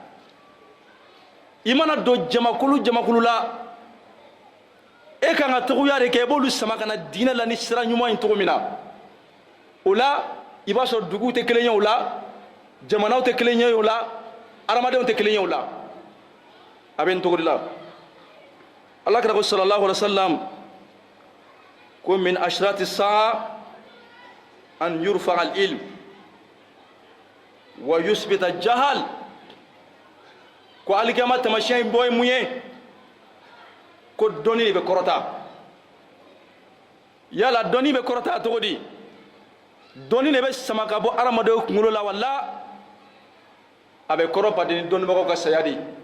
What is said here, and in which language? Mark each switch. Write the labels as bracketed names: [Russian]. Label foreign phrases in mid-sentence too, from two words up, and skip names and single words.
[Bambara] i mana don jamakulu la e kan ka togoya de kɛ i b'olu sama ka na diinɛ la ni sira ɲuman in cogo min na o la i b'a sɔrɔ duguw tɛ kelen ye o la jamanaw tɛ kelen ye o la adamadenw tɛ kelen ye o la a bɛ nin cogo de la alakira ko [Arabic] صلى الله عليه وسلم [Bambara] ko [Arabic] من أشراط الساعة أن يرفع العلم ويثبت الجهل [Bambara] ko alikiyama tamasiyɛn bɔ ye mun ye ko dɔnni de bɛ kɔrɔta yala dɔnni bɛ kɔrɔta cogo di dɔnni de bɛ sama ka bɔ adamadenw kunkolo la wala a bɛ kɔrɔ baden ni dɔnnibagaw ka saya de